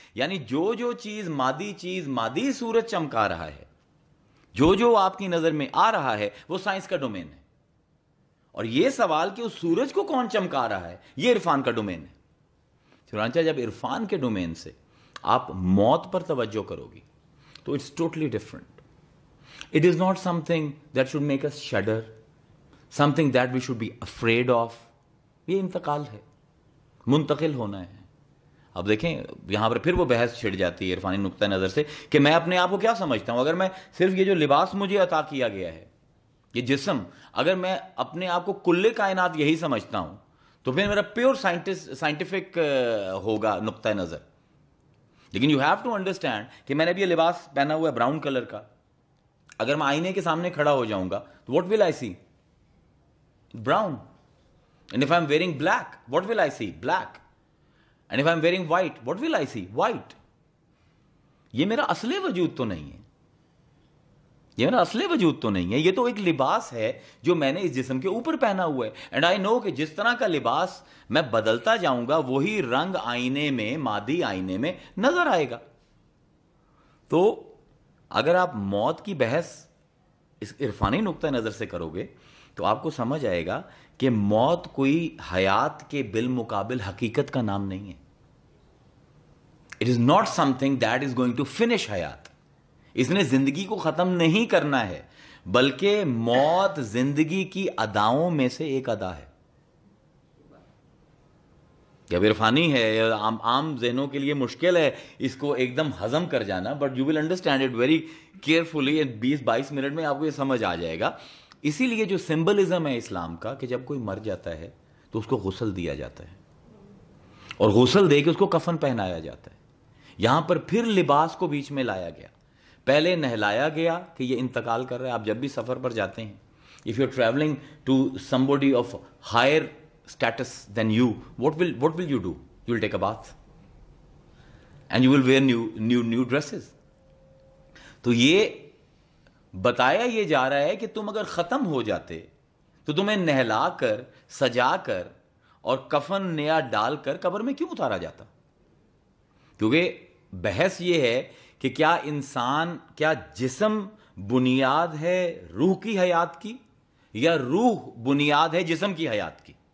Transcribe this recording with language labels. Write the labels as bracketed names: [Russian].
[Urdu] یعنی جو چیز مادی سورج چمکا رہا ہے, جو آپ کی نظر میں آ رہا ہے وہ سائنس کا ڈومین ہے. اور یہ سوال کہ اس سورج کو کون چمکا رہا ہے یہ عرفان کا ڈومین ہے. چنانچہ جب عرفان کے ڈومین سے آپ موت پر توجہ کرو گی تو [English] It's totally different. It is not something that should make us shudder, something that we should be afraid of. [Urdu] یہ انتقال ہے, منتقل ہونا ہے. اب دیکھیں یہاں پر پھر وہ بحث چھڑ جاتی ہے عرفانی نقطہ نظر سے کہ میں اپنے آپ کو کیا سمجھتا ہوں. اگر میں صرف یہ جو لباس مجھے عطا کیا گیا ہے, یہ جسم, اگر میں اپنے آپ کو کل کائنات یہی سمجھتا ہوں تو پھر میرا پیور سائنٹیفک ہوگا نقطہ نظر. لیکن [English] you have to understand [Urdu] کہ میں نے اب یہ لباس پہنا ہوا ہے براؤن کلر کا, اگر میں آئینے کے سامنے کھڑا ہو جاؤں گا تو [English] what will I see? Brown. And if I'm wearing black, what will I see? Black. And if I'm wearing white, what will I see? White. [Urdu] یہ میرا اصل وجود تو نہیں ہے, یہ میرا اصل وجود تو نہیں ہے, یہ تو ایک لباس ہے جو میں نے اس جسم کے اوپر پہنا ہوا ہے. [English] and I know [Urdu] کہ جس طرح کا لباس میں بدلتا جاؤں گا وہی رنگ آئینے میں, مادی آئینے میں نظر آئے گا. تو اگر آپ موت کی بحث اس عرفانی نقطہ نظر سے کرو گے تو آپ کو سمجھ آئے گا کہ موت کوئی حیات کے بالمقابل حقیقت کا نام نہیں ہے. [English] It is not something that is going to finish حیات. [Urdu] اس نے زندگی کو ختم نہیں کرنا ہے, بلکہ موت زندگی کی اداؤں میں سے ایک ادا ہے. جب عرفانی ہے یا عام ذہنوں کے لیے مشکل ہے اس کو ایک دم ہضم کر جانا, [English] but you will understand it very carefully, [Urdu] 20-22 minute میں آپ کو یہ سمجھ آ جائے گا. اسی لیے جو سمبلزم ہے اسلام کا کہ جب کوئی مر جاتا ہے تو اس کو غسل دیا جاتا ہے, اور غسل دے کے اس کو کفن پہنایا جاتا ہے. یہاں پر پھر لباس کو بیچ میں لایا گیا, پہلے نہلایا گیا کہ یہ انتقال کر رہا ہے. آپ جب بھی سفر پر جاتے ہیں, [English] if you're traveling to somebody of higher status than you, what will you do? You will take a bath and you will wear new dresses. [Urdu] تو یہ بتایا یہ جا رہا ہے کہ تم اگر ختم ہو جاتے تو تمہیں نہلا کر, سجا کر اور کفن نیا ڈال کر قبر میں کیوں اتارا جاتا. کیونکہ بحث یہ ہے کہ کیا جسم بنیاد ہے روح کی حیات کی, یا روح بنیاد ہے جسم کی حیات کی.